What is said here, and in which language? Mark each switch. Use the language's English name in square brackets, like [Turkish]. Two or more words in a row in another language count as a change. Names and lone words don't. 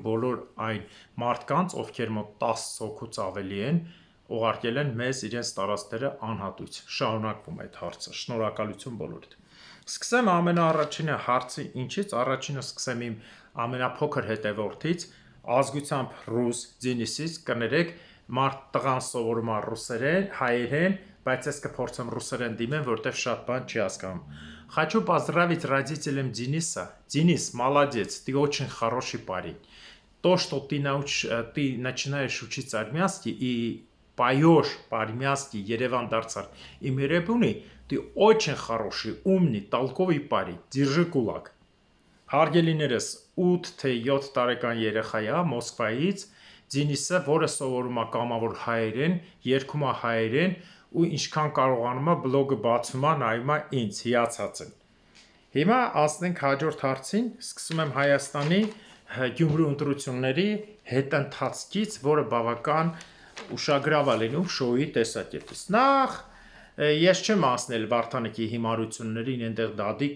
[Armenian] բոլոր այն մարդկանց, ովքեր մոտ 10 հոգուց ավելի են ուղարկել են մեզ իրենց տարածքները անհատույց։ Շարունակվում է այդ հարցը։ Շնորհակալություն բոլորիդ։ Սկսեմ ամենաառաջինը հարցի ինչից, առաջինը սկսեմ իմ ամենափոքր հետևորդից, ազգությամբ ռուս Դենիսից, կներեք, մարդ տղան սովորում է ռուսերեն, հայերեն, բայց ես կփորձեմ ռուսերեն դիմեմ, որտեվ շատ բան չի հասկանում։ [Russian] Хочу поздравить родителям Дениса. Денис, молодец, ты очень хороший парень. То, что ты начинаешь учиться армянский и поешь по-армянски Ереван Дарцар и Мерепуни, ты очень хороший, умный, толковый парень. Держи кулак. [Armenian] Հարգելիներս 8 թե 7 տարեկան երեխա է Մոսկվայից, Դենիսը, որը սովորում է կամավոր հայերեն, երգում է հայերեն ու ինչքան կարողանում է բլոգը բացում է, նայում է ինձ, հիացած եմ։ Հիմա ասենք հաջորդ հարցին, սկսում եմ Հայաստանի Գյումրու ընտրությունների հետընթացքից, որը բավական ուշագրավ է լինում շոուի տեսակետից։ Նախ ես չեմ ասնել Վարդանիկի հիմարություններին, այնտեղ դադի